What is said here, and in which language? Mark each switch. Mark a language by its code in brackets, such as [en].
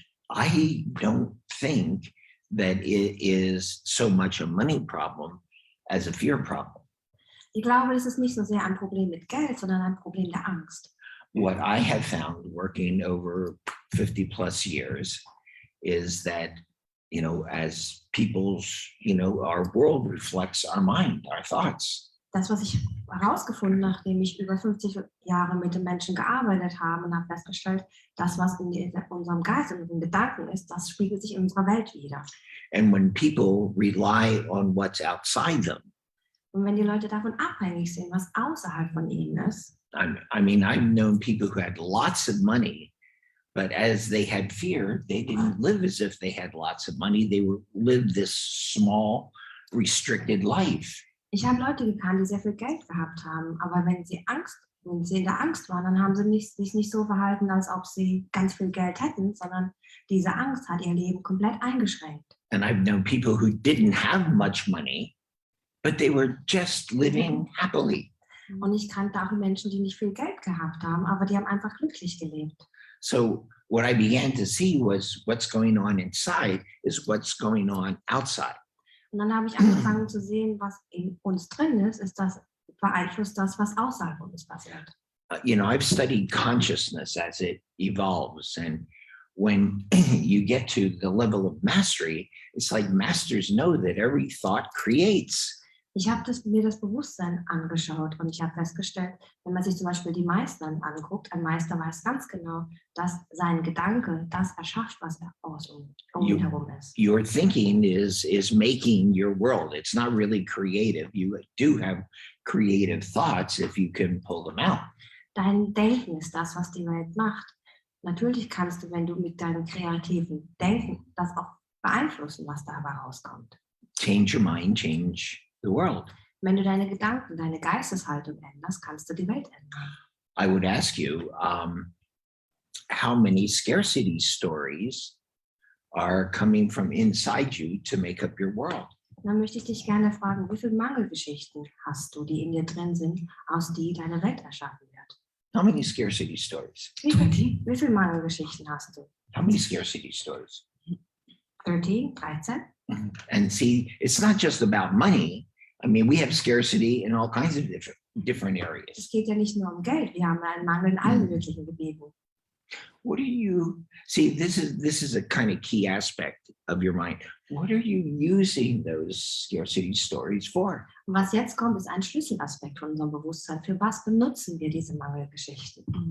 [en] I don't think that it is so much a money problem as a fear problem. [de] Ich glaube, es ist nicht so sehr ein Problem mit Geld, sondern ein Problem der Angst. [en] What I have found working over 50 plus years is that, you know, as people's, you know, our world reflects our mind, our thoughts. [de] Das, was ich herausgefunden, nachdem ich über 50 Jahre mit den Menschen gearbeitet habe und habe festgestellt, das, was in unserem Geist und in den Gedanken ist, das spiegelt sich in unserer Welt wider. [en] And when people rely on what's outside them, [de] Und wenn die Leute davon abhängig sind, was außerhalb von ihnen ist, [en] I mean, I've known people who had lots of money, but as they had fear, they didn't live as if they had lots of money. They lived this small, restricted life. [de] ich habe Leute gekannt, die sehr viel Geld gehabt haben, aber wenn sie in der Angst waren, dann haben sie sich nicht so verhalten, als ob sie ganz viel Geld hätten, sondern diese Angst hat ihr Leben komplett eingeschränkt. [en] And I've known people who didn't have much money, but they were just living happily. [de] Und ich kannte auch Menschen, die nicht viel Geld gehabt haben, aber die haben einfach glücklich gelebt. [en] So what I began to see was what's going on inside is what's going on outside. [de] Und dann habe ich angefangen zu sehen, was in uns drin ist das beeinflusst das, was außerhalb von uns passiert. [en] You know, I've studied consciousness as it evolves. And when you get to the level of mastery, it's like masters know that every thought creates. [de] Ich habe mir das Bewusstsein angeschaut und ich habe festgestellt, wenn man sich zum Beispiel die Meister anguckt, ein Meister weiß ganz genau, dass sein Gedanke das erschafft, was er um ihn herum ist. [en] Your thinking is making your world. It's not really creative. You do have creative thoughts if you can pull them out. [de] Dein Denken ist das, was die Welt macht. Natürlich kannst du, wenn du mit deinem kreativen Denken das auch beeinflussen, was dabei rauskommt. [en] Change your mind, change the world. [de] Wenn du deine Gedanken, deine Geisteshaltung änderst, kannst du die Welt ändern. [en] I would ask you, how many scarcity stories are coming from inside you to make up your world? [de] Dann möchte ich dich gerne fragen, wie viele Mangelgeschichten hast du, die in dir drin sind, aus die deine Welt erschaffen wird? [en] How many scarcity stories? [de] Wie viele Mangelgeschichten hast du? [en] How many scarcity stories? 13? And see, it's not just about money. I mean, we have scarcity in all kinds of different [de] Es [en] areas. [de] geht ja nicht nur um Geld, wir haben einen Mangel in allen möglichen Gebieten. [en] What are you, see, this is a kind of key aspect of your mind. What are you using those scarcity stories for? [de] Und was jetzt kommt, ist ein Schlüsselaspekt von unserem Bewusstsein. Für was benutzen wir diese Mangelgeschichten?